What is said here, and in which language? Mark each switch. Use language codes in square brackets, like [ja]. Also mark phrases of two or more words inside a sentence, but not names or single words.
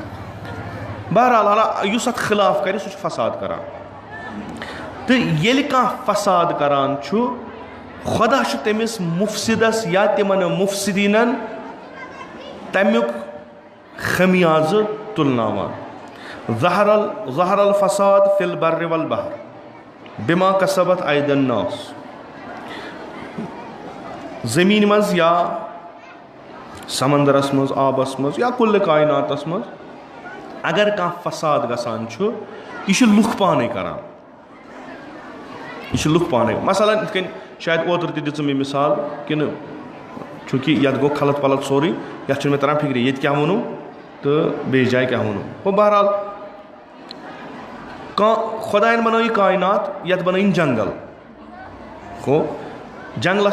[ks] بہرحال یُس اتھ خِلاف کرِ سُہ چھُ فساد کران. تہٕ ییٚلہِ کانٛہہ فساد کران چھُ خۄدا چھُ تٔمِس مُفسِدس یا تِمن مُفسِدیٖنن تمیُک خمیازٕ تُلناوان. [ar] ظہر الفساد فی البر والبحر بما کسبت ایدی الناس. [ks] زٔمیٖن منٛز یا سمندرس منٛز, آبس منٛز یا کُلہِ کایناتس منٛز اگر کانٛہہ فساد گژھان چھُ یہِ چھُ لُکھ پانے کران یہِ چھُ لُکھ پانے مثلاً یِتھ کٔنۍ شاید اوترٕ تہِ دِژٕ مےٚ مِثال کِنہٕ چوٗنٛکہِ یَتھ گوٚو خلط پلط سورُے یَتھ چھُنہٕ مےٚ تران فِکرِ ییٚتہِ کیٛاہ ووٚنوٗ تہٕ بیٚیِس جایہِ کیٛاہ ووٚنوٗ گوٚو بہرحال کانٛہہ خۄدایَن بنٲو یہِ کاینات یَتھ بنٲیِن جنگل گوٚو جنگلس